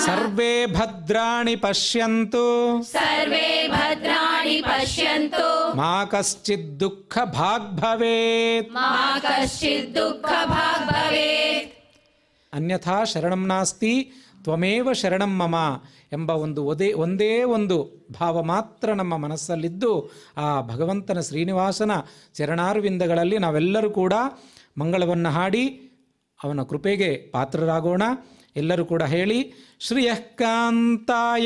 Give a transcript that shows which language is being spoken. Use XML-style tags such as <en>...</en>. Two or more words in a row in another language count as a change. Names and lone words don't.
<sa>सर्वे भद्राणि पश्यन्तु सर्वे भद्राणि पश्यन्तु मा कश्चित् दुःखभाग् भवेत् मा कश्चित् दुःखभाग् भवेत् अन्यथा शरणं नास्ति ತ್ವಮೇವ ಶರಣಂ ಮಮ</sa> <kn>ಎಂಬ ಒಂದೇ ಒಂದು ಭಾವ ಮಾತ್ರ ನಮ್ಮ ಮನಸ್ಸಲ್ಲಿದ್ದು ಆ ಭಗವಂತನ ಶ್ರೀನಿವಾಸನ ಚರಣಾರವಿಂದಗಳಲ್ಲಿ ನಾವೆಲ್ಲರೂ ಕೂಡ ಮಂಗಳವನ್ನು ಹಾಡಿ ಅವನ ಕೃಪೆಗೆ ಪಾತ್ರರಾಗೋಣ. ಎಲ್ಲರೂ ಕೂಡ ಹೇಳಿ:</kn> <sa>ಶ್ರಿಯಃ ಕಾಂತಾಯ</sa>